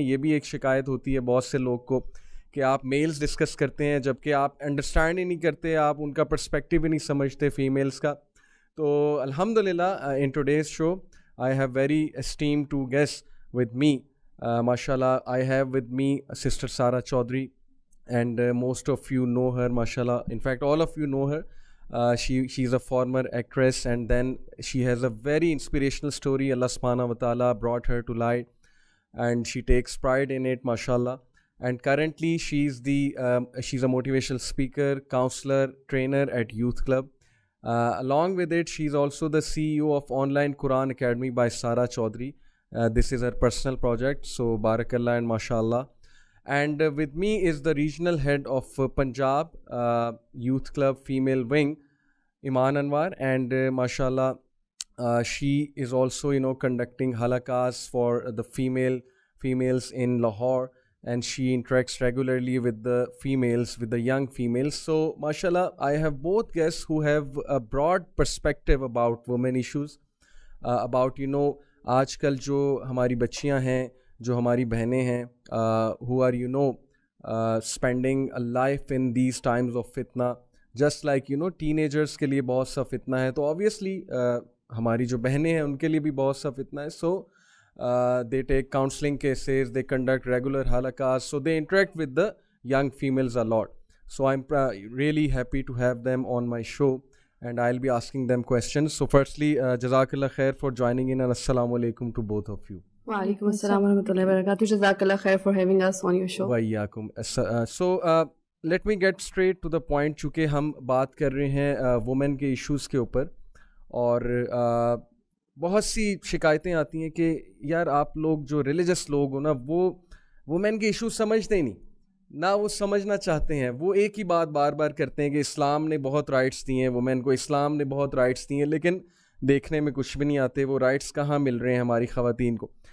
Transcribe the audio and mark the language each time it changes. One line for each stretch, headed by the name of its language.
Urdu: یہ بھی ایک شکایت ہوتی ہے بہت سے لوگ کو کہ آپ میلز ڈسکس کرتے ہیں جبکہ آپ انڈرسٹینڈ ہی نہیں کرتے, آپ ان کا پرسپیکٹیو ہی نہیں سمجھتے فیمیلز کا.
English: تو الحمدللہ in today's show I have very esteem to guest with me. ماشاء اللہ I have with me sister Sarah Chaudhry and most of you know her, ماشاء اللہ, in fact all of you know her. She is a former actress and then she has a very inspirational story. Allah subhanahu wa ta'ala brought her to light and she takes pride in it, mashallah. And currently she's a motivational speaker, counselor, trainer at Youth Club. Along with it, she's also the CEO of Online Quran Academy by Sarah Chaudhary. This is her personal project, so barakallah and mashallah. And with me is the regional head of Punjab Youth Club Female Wing, Iman Anwar, and mashallah she is also conducting halakas for the females in Lahore, and she interacts regularly with the females, with the young females. So mashallah I have both guests who have a broad perspective about women issues, about
Urdu: آج کل جو ہماری بچیاں ہیں, جو ہماری بہنیں ہیں,
English: who are spending a life in these times of fitna, just like teenagers
Urdu: کے لیے بہت سا فتنہ ہے, تو
English: obviously
Urdu: ہماری جو بہنیں ہیں ان کے لیے بھی بہت سا فتنہ ہے.
English: So they take counseling cases, they conduct regular halakas, so they interact with the young females a lot. So I'm really happy to have them on my show and I'll be asking them questions. So firstly, Jazakallah khair for joining in and Assalamu alaikum to both of you.
Arabic: وعلیکم السلام ورحمۃ اللہ وبرکاتہ.
English: جزاک اللہ خیر for having us on your show.
Arabic: وَإِيَّاكُمْ.
English: So let me get straight to the point.
Urdu: چونکہ ہم بات کر رہے ہیں وومن کے ایشوز کے اوپر, اور بہت سی شکایتیں آتی ہیں کہ یار آپ لوگ جو ریلیجس لوگ ہو نا, وہ وومن کے ایشوز سمجھتے ہی نہیں, نہ وہ سمجھنا چاہتے ہیں. وہ ایک ہی بات بار بار کرتے ہیں کہ اسلام نے بہت رائٹس دی ہیں وومن کو, اسلام نے بہت رائٹس دی ہیں, لیکن دیکھنے میں کچھ بھی نہیں آتے وہ رائٹس کہاں مل رہے ہیں ہماری خواتین کو.